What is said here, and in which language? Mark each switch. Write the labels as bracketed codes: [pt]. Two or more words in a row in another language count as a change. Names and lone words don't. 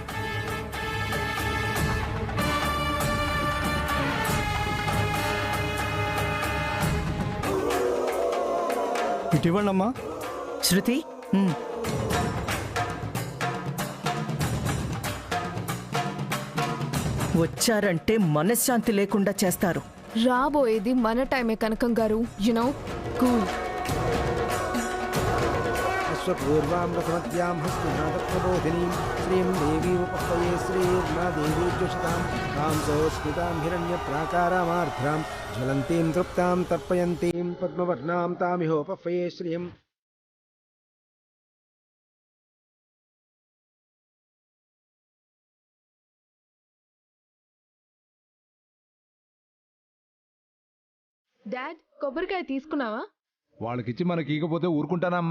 [te] ఇటివ్వండి అమ్మా. శృతి, వచ్చారంటే మనశ్శాంతి లేకుండా చేస్తారు. రాబోయేది మన టైమే కనకం గారు. [en] you know cool. [sa] अश्वपूर्वां रथमद्यां हस्तिनादप्रबोधिनीं श्रीं देवीमुपह्वये श्रीर्मा देवीर्जुषतां तां सोऽस्मितां हिरण्यप्राकारामार्द्रां ज्वलन्तीं तृप्तां तर्पयन्तीं पद्मवर्णां तामिहोपह्वये श्रियम्। [te] డాడ్, కొబ్బరికాయ తీసుకున్నావా? వాళ్ళకిచ్చి మనకి ఇకపోతే ఊరుకుంటానమ్మా.